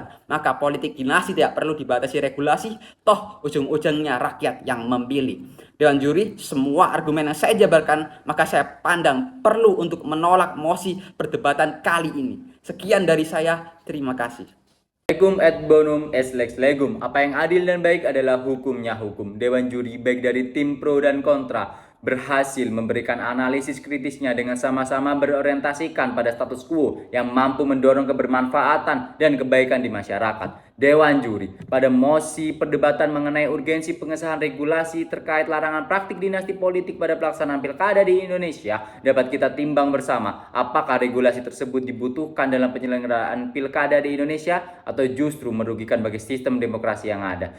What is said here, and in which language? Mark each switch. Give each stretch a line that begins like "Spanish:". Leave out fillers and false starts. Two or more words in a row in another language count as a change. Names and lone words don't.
Indonesian: Maka politik dinasti tidak perlu dibatasi regulasi, toh ujung-ujungnya rakyat yang memilih. Dewan Juri, semua argumen yang saya jabarkan maka saya pandang perlu untuk menolak mosi perdebatan kali ini. Sekian dari saya, terima kasih.
Latin: Legum et bonum est lex legum.
Indonesian: Apa yang adil dan baik adalah hukumnya hukum. Dewan juri baik dari tim pro dan kontra berhasil memberikan analisis kritisnya dengan sama-sama berorientasikan pada
Latin: status quo
Indonesian: yang mampu mendorong kebermanfaatan dan kebaikan di masyarakat. Dewan juri pada mosi perdebatan mengenai urgensi pengesahan regulasi terkait larangan praktik dinasti politik pada pelaksanaan pilkada di Indonesia dapat kita timbang bersama apakah regulasi tersebut dibutuhkan dalam penyelenggaraan pilkada di Indonesia atau justru merugikan bagi sistem demokrasi yang ada.